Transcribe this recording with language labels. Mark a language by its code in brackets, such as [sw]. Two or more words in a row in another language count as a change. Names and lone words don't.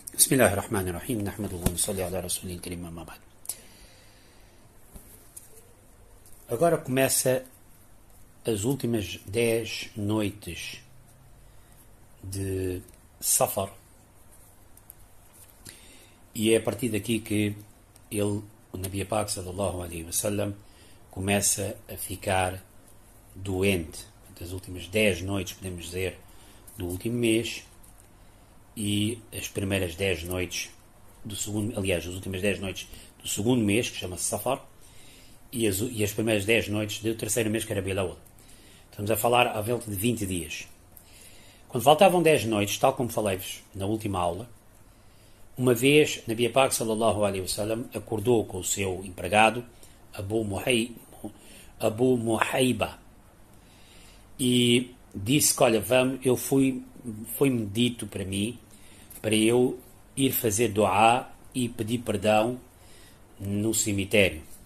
[ar] بسم الله الرحمن الرحيم نحمده ونصلي على رسوله الكريم أما بعد. [pt] Agora começa as últimas 10 noites de Safar. E é a partir daqui que o Nabi Pak [ar] صلى الله عليه وسلم [pt] começa a ficar doente. As últimas 10 noites, podemos dizer, do último mês, e as primeiras 10 noites do segundo, aliás, as últimas 10 noites do segundo mês, que chama-se Safar, e as primeiras 10 noites do terceiro mês, que era Rabiul Awwal. Estamos a falar à volta de 20 dias. Quando faltavam 10 noites, tal como falei-vos na última aula, uma vez Nabi Pak [ar] صلى الله عليه وسلم [pt] acordou com o seu empregado, Abu Muhayba, e disse que, olha, foi-me dito para mim, para eu ir fazer du'a e pedir perdão no cemitério.